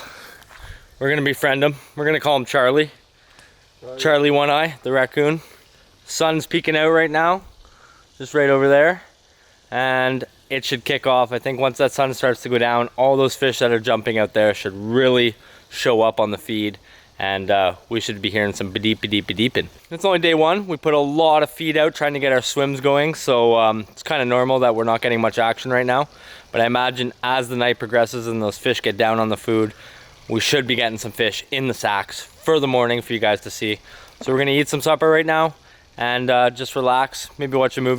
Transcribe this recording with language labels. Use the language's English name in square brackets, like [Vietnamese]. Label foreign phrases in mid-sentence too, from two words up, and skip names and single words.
[English] We're gonna befriend him. We're gonna call him Charlie. Charlie One Eye, the raccoon. Sun's peeking out right now, just right over there. And it should kick off. I think once that sun starts to go down, all those fish that are jumping out there should really show up on the feed, and we should be hearing some ba-deep-ba-deep-ba-deeping. It's only day 1. We put a lot of feed out trying to get our swims going, so it's kind of normal that we're not getting much action right now. But I imagine as the night progresses and those fish get down on the food, we should be getting some fish in the sacks for the morning for you guys to see. So we're gonna eat some supper right now and just relax, maybe watch a movie.